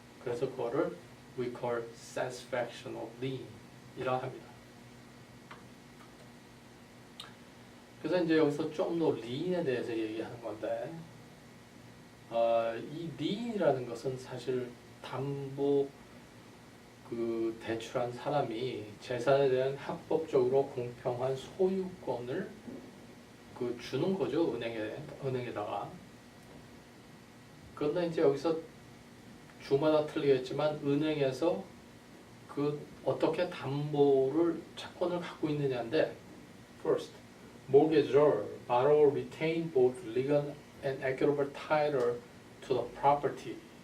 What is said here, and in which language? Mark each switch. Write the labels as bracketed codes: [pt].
[ko] 그래서 그거를 [en] we call satisfaction of lien [ko] 이라 합니다. 그래서 이제 여기서 좀 더 lien에 대해서 얘기하는 건데 이 lien이라는 것은 사실 담보 대출한 사람이 재산에 대한 합법적으로 공평한 소유권을 주는 거죠. 은행에다가. 그런데 이제 여기서 주마다 틀리겠지만 은행에서 어떻게 담보를 채권을 갖고 있느냐인데 [en] first, mortgagor, borrower retain both legal and equitable title to the property.